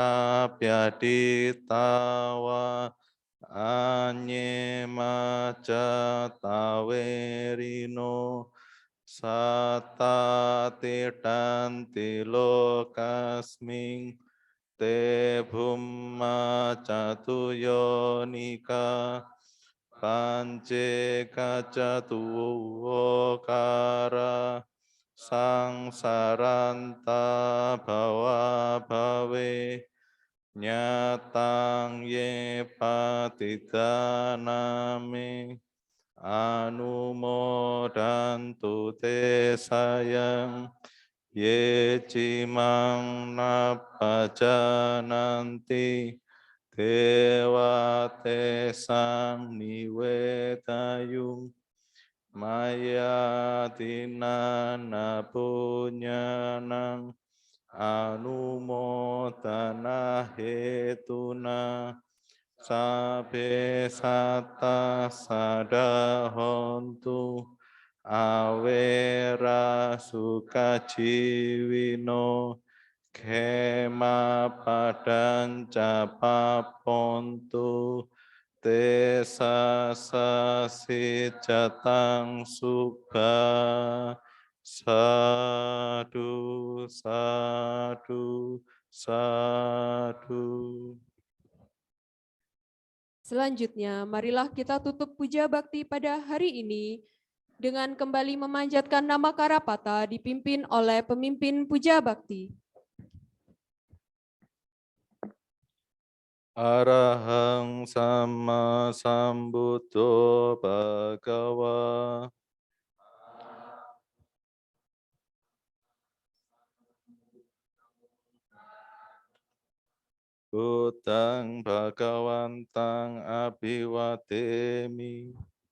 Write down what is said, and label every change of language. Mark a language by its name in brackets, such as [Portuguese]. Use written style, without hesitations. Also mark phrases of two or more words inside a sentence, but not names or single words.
[Pali] capyaditawa anye maca tawerino sata titanti lokasming te bhumma catuyonika pance kacatuwokara sangsaranta bhawa bhawe nyatang ye patidaname anumodantu te sayang ye cimang napajananti dewa tesang niwetayung maya tinana punyanang anumodana hetuna sabe sata sadahontu awera sukajiwino kema padan capapontu Tesa sasi jatang subha sadu sadu sadu. [Indonesian] Selanjutnya, marilah kita tutup puja bakti pada hari ini dengan kembali memanjatkan nama Karapata dipimpin oleh pemimpin puja bakti. [Pali] Arahang sama sambuddho bhagawa. Buddhang bhagawantang abhiwademi.